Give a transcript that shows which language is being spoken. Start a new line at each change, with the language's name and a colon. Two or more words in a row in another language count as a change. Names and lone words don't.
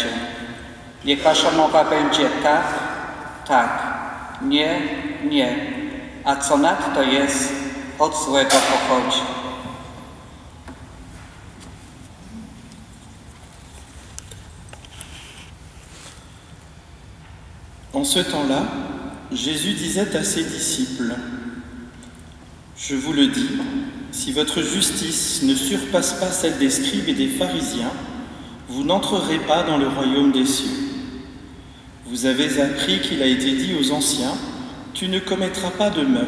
Polish: Niech wasza mowa będzie tak, tak, nie, nie, a co nadto jest, od złego pochodzi.
French: En ce temps-là, Jésus disait à ses disciples, « Je vous le dis, si votre justice ne surpasse pas celle des scribes et des pharisiens, vous n'entrerez pas dans le royaume des cieux. Vous avez appris qu'il a été dit aux anciens, « Tu ne commettras pas de meurtre.